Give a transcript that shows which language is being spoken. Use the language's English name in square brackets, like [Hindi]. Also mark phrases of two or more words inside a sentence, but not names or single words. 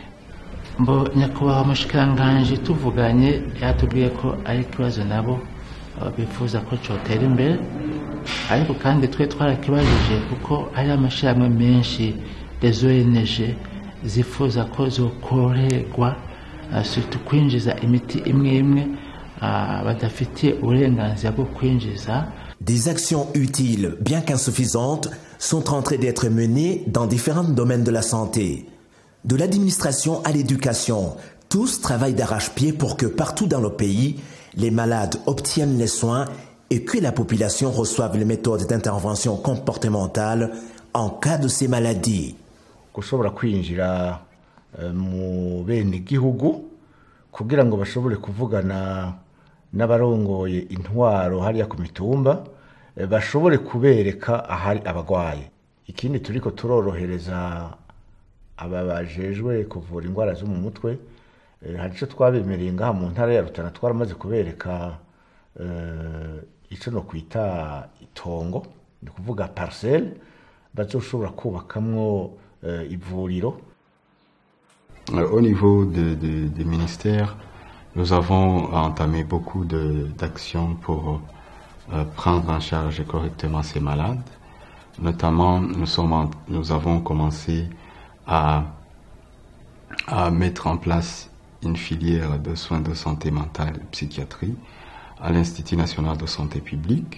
[Rundi] Mbo nyakubahwa mushikiranganje tuvuganye yatubwiye ko ari ikibazo nabo bifuza ko cyotera imbere ariko kandi twe twarakibajije kuko ari amashirahamwe menshi [French] des ONG [Rundi] zifuza ko zokorerwa surtout kwinjiza imiti imwe imwe badafitiye uburenganzira bwo kwinjiza. [French] Des actions utiles, bien qu'insuffisantes, sont en train d'être menées dans différents domaines de la santé. De l'administration à l'éducation, tous travaillent d'arrache-pied pour que partout dans le pays, les malades obtiennent les soins et que la population reçoive les méthodes d'intervention comportementale en cas de ces maladies. [Rundi] Gushobora kwinjira mu bene gihugu kugira ngo bashobore kuvugana n'abarongoye intwaro hariya ku mitumba bashobore kubereka ahari abagwaye. Ikindi turiko turorohereza ababajejwe kuvura indwara zo mu mutwe hari icyo twabemereye ngaha mu ntara ya Rutana twaramaze kubereka icyo no kwita itongo ni kuvuga parcelle bazoshobora kubakamwo ivuriro. [French] Au niveau des ministères, Nous avons entamé beaucoup d'actions pour prendre en charge correctement ces malades. Notamment, nous avons commencé à mettre en place une filière de soins de santé mentale et psychiatrie à l'Institut national de santé publique.